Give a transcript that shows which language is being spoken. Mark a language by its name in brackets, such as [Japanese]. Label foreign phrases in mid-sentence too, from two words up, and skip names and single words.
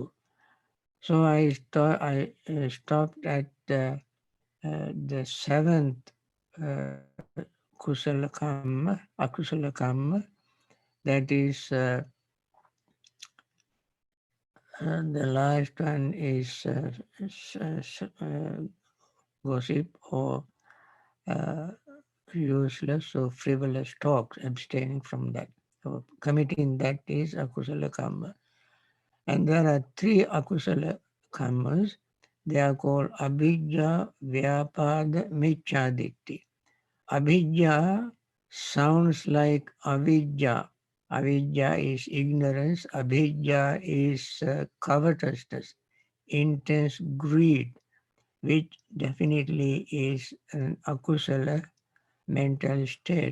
[English] So stopped at the seventh uh, [Pali] Kusala Kamma, Akusala Kamma, [English] that is the last one is gossip or uh, useless or frivolous talks, abstaining from that. So committing that is [Pali] akusala karma. [English] And there are three [Pali] akusala karmas. [English] They are called [Pali] abhijja, vyapada, michaditti. [English] Abhijja sounds like avidya. Avidya is ignorance. Abhijja is covetousness, intense greed, which definitely is an akusala mental state.